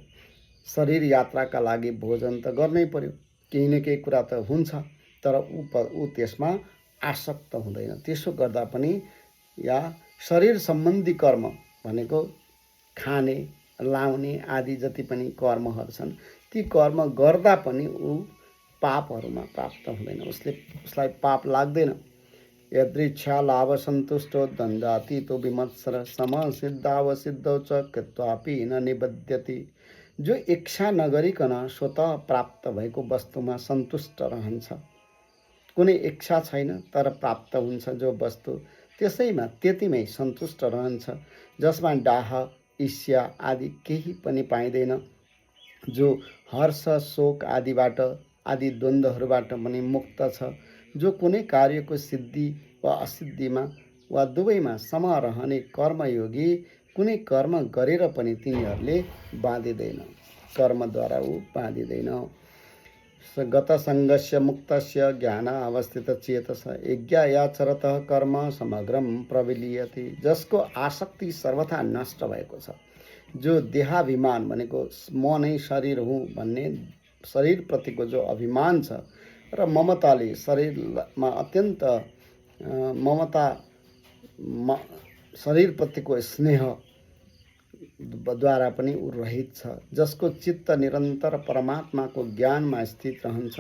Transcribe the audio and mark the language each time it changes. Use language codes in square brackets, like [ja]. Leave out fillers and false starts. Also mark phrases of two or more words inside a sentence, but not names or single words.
[ne] शरीर यात्राका लागि भोजन त गर्नै पर्यो, केही न केही कुरा त हुन्छ, तर ऊ त्यसमा आसक्त हुँदैन। त्यसो गर्दा पनि या शरीर सम्बन्धी कर्म भनेको खाने, लाउने आदि जति पनि कर्महरू छन्, ती कर्म गर्दा पनि ऊ पापहरूमा प्राप्त हुँदैन, उसलाई पाप लाग्दैन। [sa] यदृच्छा लाभ सन्तुष्टो द्वन्द्वातीतो विमत्सर समसिद्धावसिद्धौ च कृत्वापि न निबध्यति। [ne] जो इच्छा नगरिकन स्वतः प्राप्त भएको वस्तुमा सन्तुष्ट रहन्छ, कुनै इच्छा छैन तर प्राप्त हुन्छ जो वस्तु, त्यसैमा त्यतिमै सन्तुष्ट रहन्छ, जसमा डाह ईर्ष्या आदि केही पनि पाइँदैन, जो हर्ष शोक आदि द्वन्द्वहरूबाट पनि मुक्त छ, जो कुनै कार्यको सिद्धि वा असिद्धिमा वा दुवैमा सम रहने कर्मयोगी, कुनै कर्म गरेर पनि तिनीहरूले बाँधिँदैन, कर्मद्वारा ऊ बाँधिँदैन। [sa] गतसङ्गस्य मुक्तस्य ज्ञान अवस्थित चेतस यज्ञायाचरतः कर्म समग्रम प्रविलीयते। [ne] जसको आसक्ति सर्वथा नष्ट भएको छ, जो देहाभिमान भनेको म नै शरीर हुँ भन्ने शरीरप्रतिको जो अभिमान छ र ममताले शरीरमा अत्यन्त ममता शरीरप्रतिको स्नेह द्वारा पनि ऊ रहित छ, जसको चित्त निरन्तर परमात्माको ज्ञानमा स्थित रहन्छ।